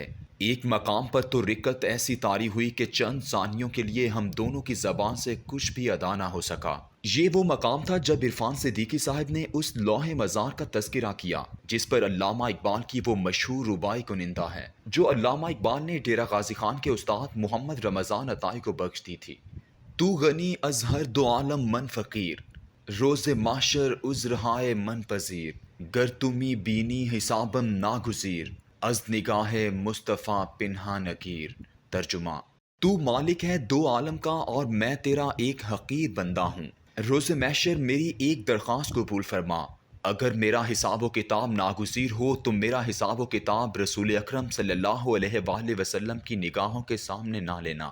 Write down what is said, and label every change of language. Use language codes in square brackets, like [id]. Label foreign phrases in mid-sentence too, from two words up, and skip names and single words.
[ur] ایک مقام پر تو رکت ایسی طاری ہوئی کہ چند ثانیوں کے لیے ہم دونوں کی زبان سے کچھ بھی ادا نہ ہو سکا۔ یہ وہ مقام تھا جب عرفان صدیقی صاحب نے اس لوح مزار کا تذکرہ کیا جس پر علامہ اقبال کی وہ مشہور رباعی کنندہ ہے جو علامہ اقبال نے ڈیرہ غازی خان کے استاد محمد رمضان عطائی کو بخش دی تھی۔ [fa] تو غنی از ہر دو عالم من فقیر، روز محشر عذرہائے من پذیر، گر تمی بینی حسابم ناگزیر، از نگاہ مصطفیٰ پنہا نکیر۔ [ur] ترجمہ: تو مالک ہے دو عالم کا اور میں تیرا ایک حقیر بندہ ہوں۔ روز محشر میری ایک درخواست قبول فرما، اگر میرا حساب و کتاب ناگزیر ہو تو میرا حساب و کتاب رسول اکرم [ar] صلی اللہ علیہ وآلہ وسلم [ur] کی نگاہوں کے سامنے نہ لینا۔